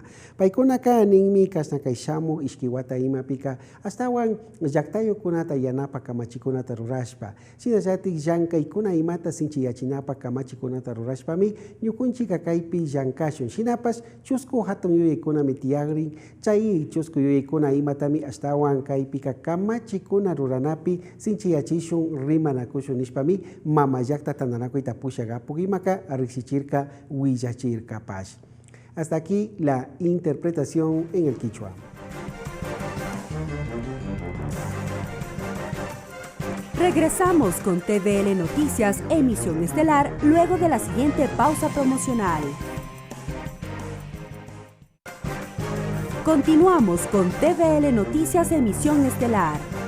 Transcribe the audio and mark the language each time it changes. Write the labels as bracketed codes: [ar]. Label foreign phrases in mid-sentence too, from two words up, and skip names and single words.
[qu] Paykunaka ninmi kasna kay shamuq ishki wata imapika astawan llaqtayukunata yanapa kamachikunata rurashpa shinallati llank'aykuna imata sinchiyachinapa kamachikunata rurashpami ñukunchika kaypi llankashun shinapas chusku hatun yuyaykunami tiyagrin chay chusku yuyaykuna imatami astawan kaypika kamachikuna ruranapi sinchiyachishun rimanakushun nishpami mama llaqta tandanakuy tapushak apuk imaka riqsichirka willachirkapash. [es] Hasta aquí la interpretación en el quichua. Regresamos con TVL Noticias, emisión estelar, luego de la siguiente pausa promocional. Continuamos con TVL Noticias, emisión estelar.